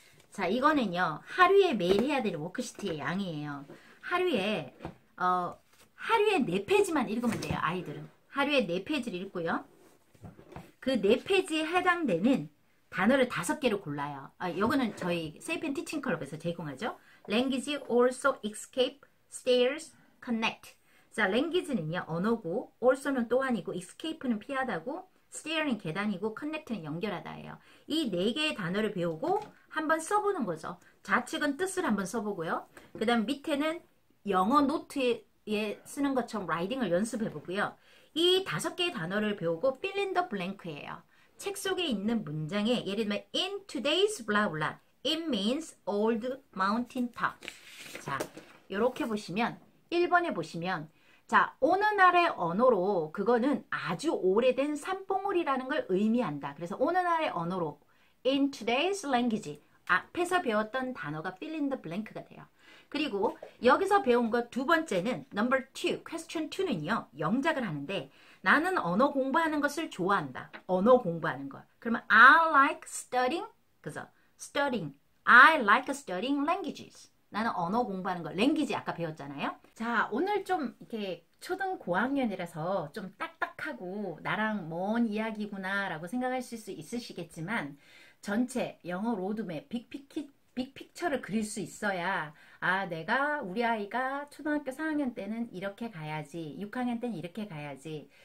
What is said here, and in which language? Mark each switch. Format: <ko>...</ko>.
<ko>자, 이거는요. 하루에 매일 해야 될 워크시트의 양이에요. 하루에 4페이지만 읽으면 돼요. 아이들은. 하루에 4페이지를 읽고요. 그 4페이지에 해당되는 단어를 5개를 골라요. 요거는 저희 세이펜 티칭 클럽에서 제공하죠.</ko> <en>Language also escape, stairs, connect.</en> <ko>자, language는요. 언어고, also는 또한이고, escape는 피하다고, stair는 계단이고, connect는 연결하다예요. 이 4개의 단어를 배우고 한번 써보는 거죠. 좌측은 뜻을 한번 써보고요. 그 다음 밑에는 영어 노트에 쓰는 것처럼 라이딩을 연습해보고요. 이 5개의 단어를 배우고</ko> <en>fill in the blank</en> <ko>예요. 책 속에 있는 문장에 예를 들면</ko> <en>in today's blah blah it means old mountain top.</en> <ko>자, 요렇게 보시면 1번에 보시면 자, 어느 날의 언어로 그거는 아주 오래된 산봉우리라는 걸 의미한다. 그래서 어느 날의 언어로</ko> <en>in today's language</en> <ko>앞에서 배웠던 단어가 fill in the blank가 돼요. 그리고 여기서 배운 거 두 번째는</ko> <en>number 2, question 2</en> <ko>는요. 영작을 하는데 나는 언어 공부하는 것을 좋아한다. 언어 공부하는 것.</ko> <en>그러면 I like studying.</en> <ko>그래서 studying.</ko> <en>I like studying languages.</en> <ko>나는 언어 공부하는 거. language 아까 배웠잖아요. 자, 오늘 좀 이렇게 초등 고학년이라서 좀 딱딱하고 나랑 먼 이야기구나 라고 생각하실 수 있으시겠지만 전체 영어 로드맵 빅픽처를 그릴 수 있어야 내가 우리 아이가 초등학교 4학년 때는 이렇게 가야지 6학년 때는 이렇게 가야지.</ko>